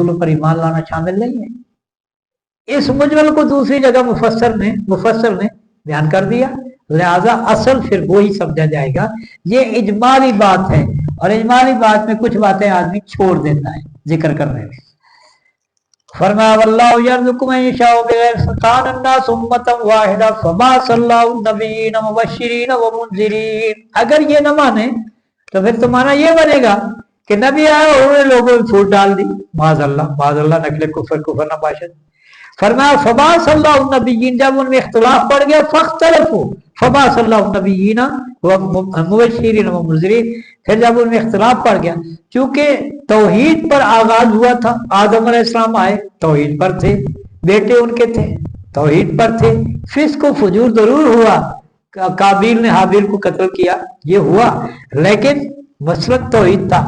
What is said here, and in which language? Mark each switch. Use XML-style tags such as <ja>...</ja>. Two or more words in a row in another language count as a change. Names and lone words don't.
<ur>رسولوں پر ایمان لانا شامل نہیں ہے۔ اس مجمل کو دوسری جگہ مفسر نے بیان کر دیا، لہٰذا اصل پھر وہ ہی سمجھا جائے گا. یہ اجمالی بات ہے، اور اجمالی بات میں کچھ باتیں آدمی چھوڑ دیتا ہے ذکر کرنے میں.</ur> <ar>फरमाया والله يرزق من يشاء بغير حساب، كان الناس أمة واحدة فبعث الله النبيين مبشرين ومنذرين.</ar> <ur>اگر یہ نہ مانے تو پھر تمہارا یہ بنے گا کہ نبی آئے اور انہوں نے لوگوں میں پھوٹ ڈال دی، معاذاللہ</ur> <fa>نقل کفر نباشد.</fa> <ur>फरमाया</ur> <ar>فبعث الله النبيين,</ar> <ur>جب ان میں اختلاف پڑ گیا,</ur> <ar>فاختلفوا فبعث الله النبيين ومبشرين ومنذرين,</ar> <ur>پھر جب ان میں اختلاف پڑ گیا، چونکہ توحید پر آغاز ہوا تھا، آدم علیہ السلام آئے توحید پر تھے، بیٹے ان کے تھے توحید پر تھے، فسق فجور ضرور ہوا، قابیل نے ہابیل کو قتل کیا، یہ ہوا، لیکن مسلک توحید تھا.</ur>